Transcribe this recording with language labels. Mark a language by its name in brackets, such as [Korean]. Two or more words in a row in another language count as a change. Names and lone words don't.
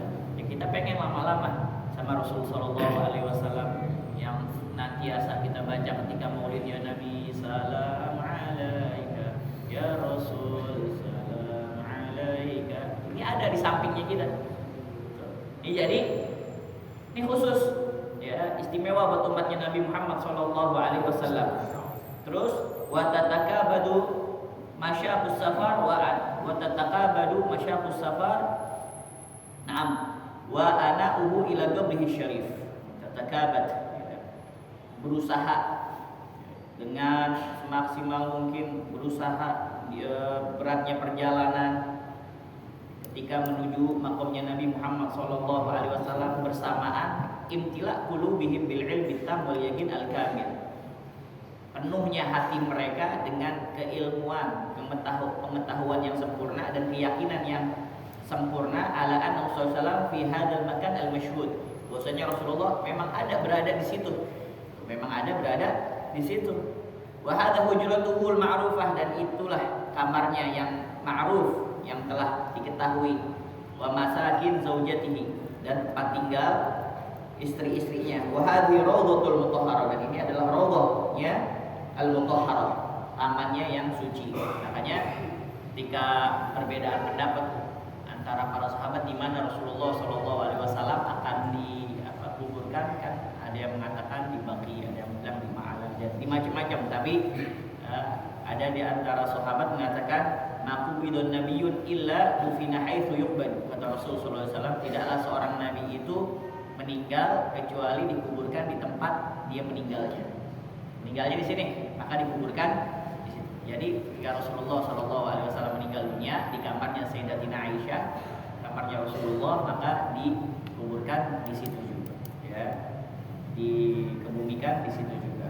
[Indonesian] Ya kita pengen lama-lama sama Rasul [Arabic] صلى الله عليه وسلم, [Indonesian] yang nantiasa kita baca ketika maulid, [Arabic] يا نبي سلام عليك يا رسول سلام عليك. [Indonesian] Ini ada di sampingnya kita. Ini jadi ini khusus, ya istimewa buat umatnya Nabi Muhammad [Arabic] صلى الله عليه وسلم. Terus وتتكبد مشاق السفر وتتكبد مشاق السفر. Naam. وإتيانه إلى قبره الشريف. [Indonesian] Tatakabad, berusaha dengan semaksimal mungkin, berusaha beratnya perjalanan ketika menuju makamnya Nabi Muhammad [Arabic] صلى الله عليه وسلم [Indonesian] bersamaan [Arabic] امتلاء قلوبهم بالعلم التام واليقين الكامل. [Indonesian] Penuhnya hati mereka dengan keilmuan, pengetahuan yang sempurna dan keyakinan yang sempurna [Arabic] على أن رسول الله في هذا المكان المشهود. [Indonesian] Bahwasanya Rasulullah memang berada di situ. Memang berada di situ. [Arabic] وهذه حجرته المعروفة, [Indonesian] dan itulah kamarnya yang ma'ruf, yang telah diketahui. [Arabic] ومساكن زوجاته, [Indonesian] dan tempat tinggal istri-istrinya. [Arabic] وهذه روضته المطهرة, [Indonesian] dan ini adalah raudhahnya al-mutahharah, tamannya yang suci. Makanya ketika perbedaan pendapat antara para sahabat di mana Rasulullah [Arabic] صلى الله عليه وسلم [Indonesian] akan dikuburkan, kan ada yang mengatakan di Baqi, ada yang bilang di Ma'alah, jadi macam-macam. Tapi ada di antara sahabat mengatakan [Arabic] ما قبض نبي إلا دفن حيث يقبض. [Indonesian] Kata Rasul [Arabic] صلى الله عليه وسلم, [Indonesian] tidaklah seorang nabi itu meninggal kecuali dikuburkan di tempat dia meninggalnya. Meninggalnya di sini, maka dikuburkan di situ. Jadi ketika Rasulullah [Arabic] صلى الله عليه وسلم [Indonesian] meninggal dunia di kamarnya Sayyidatina Aisyah, kamarnya Rasulullah, maka dikuburkan di situ juga, ya, dikebumikan di situ juga.